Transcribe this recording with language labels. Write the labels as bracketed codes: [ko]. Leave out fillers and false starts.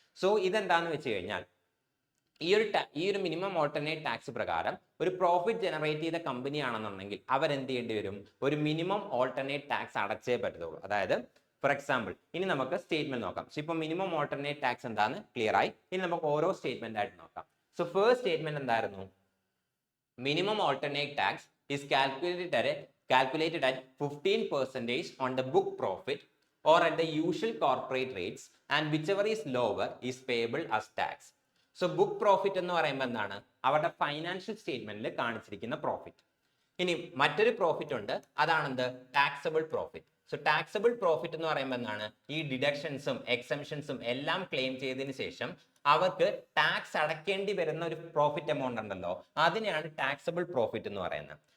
[ml] So ഇതെന്താന്ന് വെച്ച് കഴിഞ്ഞാൽ ഈ ഒരു മിനിമം ഓൾട്ടർനേറ്റ് ടാക്സ് പ്രകാരം ഒരു പ്രോഫിറ്റ് ജനറേറ്റ് ചെയ്ത കമ്പനി ആണെന്നുണ്ടെങ്കിൽ അവരെന്ത് ചെയ്യേണ്ടി വരും ഒരു മിനിമം ഓൾട്ടർനേറ്റ് ടാക്സ് അടച്ചേ പറ്റത്തുള്ളൂ. അതായത് ഫോർ എക്സാമ്പിൾ ഇനി നമുക്ക് സ്റ്റേറ്റ്മെന്റ് നോക്കാം. സോ ഇപ്പൊ മിനിമം ഓൾട്ടർനേറ്റ് ടാക്സ് എന്താന്ന് ക്ലിയർ ആയി. ഇനി നമുക്ക് ഓരോ സ്റ്റേറ്റ്മെന്റ് ആയിട്ട് നോക്കാം. സോ ഫസ്റ്റ് സ്റ്റേറ്റ്മെന്റ് എന്തായിരുന്നു [en] Minimum alternate tax is calculated at 15% on the book profit or at the usual corporate rates, and whichever is lower is payable as tax. [ml] So book profit എന്ന് പറയുമ്പോൾ എന്താണ് അവരുടെ financial സ്റ്റേറ്റ്മെന്റിൽ കാണിച്ചിരിക്കുന്ന profit. ഇനി മറ്റൊരു profit ഉണ്ട്, അതാണെന്ത് taxable profit. So taxable profit എന്ന് പറയുമ്പോൾ എന്താണ് ഈ ഡിഡക്ഷൻസും എക്സംഷൻസും എല്ലാം ക്ലെയിം ചെയ്തതിന് ശേഷം അവർക്ക് ടാക്സ് അടയ്ക്കേണ്ടി വരുന്ന ഒരു പ്രോഫിറ്റ് എമൗണ്ട് ഉണ്ടല്ലോ അതിനെയാണ് ടാക്സബിൾ പ്രോഫിറ്റ് എന്ന് പറയുന്നത്.